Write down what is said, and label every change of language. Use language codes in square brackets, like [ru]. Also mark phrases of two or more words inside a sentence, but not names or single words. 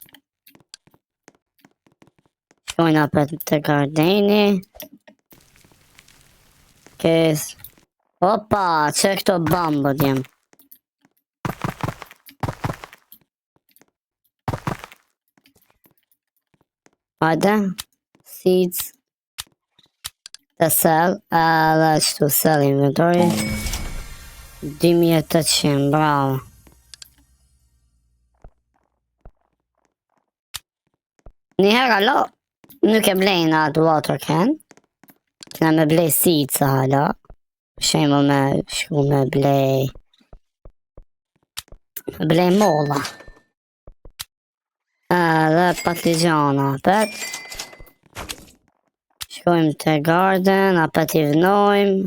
[sq] Shkojnë apet të gardeni. Okej. Opa, që këto bambët jem. Hajde. [en] Seeds. The sell, [sq] dhe qëtu [en] sell inventory. [sq] 2800, bravo. Njëherë alo, nuk e blejnë atë [en] water can. [sq] Këna me blej seeds hala. Shemë me shku me blej. Me blej molla. Dhe patligjana apet. Shkojmë të garden, apet i vënojmë.